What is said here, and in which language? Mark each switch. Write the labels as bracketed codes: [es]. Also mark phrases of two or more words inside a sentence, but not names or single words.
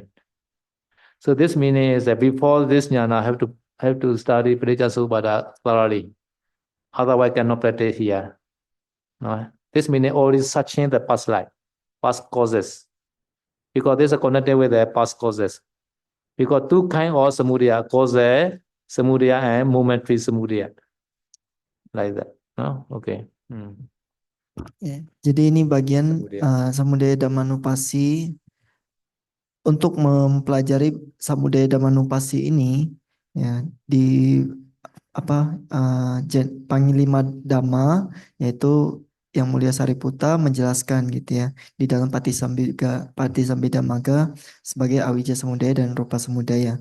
[en] So this meaning is that before this jnana, have to study Paticca Samuppada thoroughly. Otherwise, cannot practice here. No? This meaning already searching the past life, past causes. Because this is connected with the past causes. Because two kinds of samudaya, causal samudaya and momentary samudaya. Like that. No? Okay. [id] Ya, jadi ini bagian Samudaya. Samudaya Dhammanupasi. Untuk mempelajari Samudaya Dhammanupasi ini ya di Panglima Dhamma yaitu yang Mulia Sariputta menjelaskan gitu ya di dalam Patisambhidamagga sebagai Awija Samudaya dan Rupa Samudaya.